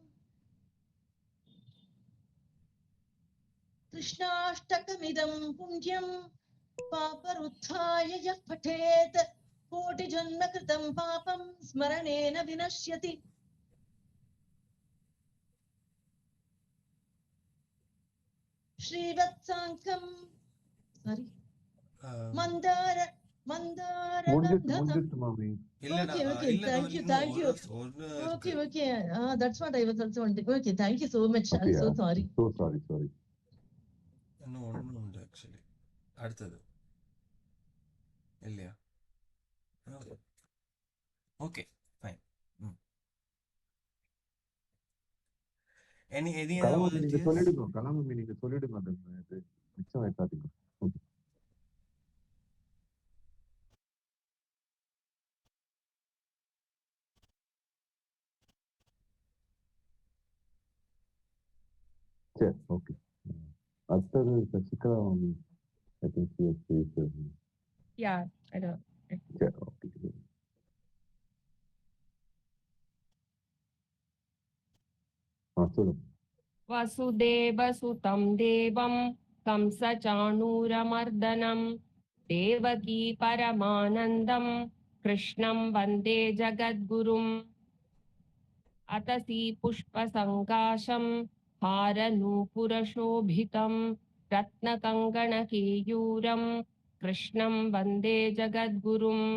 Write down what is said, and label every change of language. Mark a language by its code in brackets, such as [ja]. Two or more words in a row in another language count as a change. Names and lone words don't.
[sa] కృష్ణాష్టకమిదం పుణ్యం పాపరుత్థాయ యః పఠేత్ కోటిజన్మ కృతం పాపం స్మరణేన వినశ్యతి. శ్రీవత్సాంకం మందార [ta] முடிஞ்சிட்டு மாமி. [en] Okay, thank you. Okay. That's what I was also wondering. Okay, thank you so much. I'm so sorry. So sorry. [ta] இன்னும் ஒன்று உண்டு ஆக்சுவலி. அடுத்தது இல்லையா? [en] okay fine. எது [ta] நீங்க சொல்லிடுங்க. கலாமி நீங்க சொல்லிடுங்க. அது மிச்சம் வைக்காதீங்க. சரி, ஓகே. அடுத்தது சசிகலா மாமி. [en] I think she has raised her hand. Yeah, I know. [ta] சரி, ஓகே. சொல்லுங்க. [sa] వసుదేవసుతం దేవం కంసచాణూరమర్దనం దేవకీ పరమానందం కృష్ణం వందే జగద్గురుం. అతసీ పుష్పసంకాశం హారనూపురశోభితం రత్నకంకణకేయూరం కృష్ణం వందే జగద్గురుం.